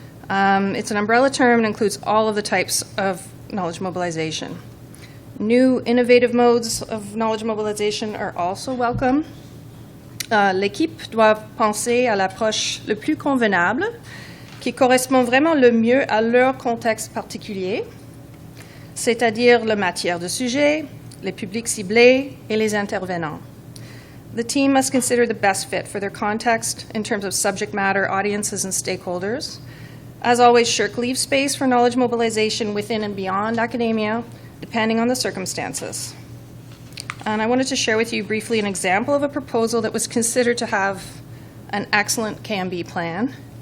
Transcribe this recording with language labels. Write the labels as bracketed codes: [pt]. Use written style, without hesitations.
[en] It's an umbrella term and includes all of the types of knowledge mobilization. New innovative modes of knowledge mobilization are also welcome. [fr] L'équipe doit penser à l'approche le plus convenable, qui correspond vraiment le mieux à leur contexte particulier, c'est-à-dire la matière de sujet, les publics ciblés, et les intervenants. [en] The team must consider the best fit for their context in terms of subject matter, audiences, and stakeholders. As always, SSHRC leaves space for knowledge mobilization within and beyond academia, depending on the circumstances. And I wanted to share with you briefly an example of a proposal that was considered to have an excellent KMB plan.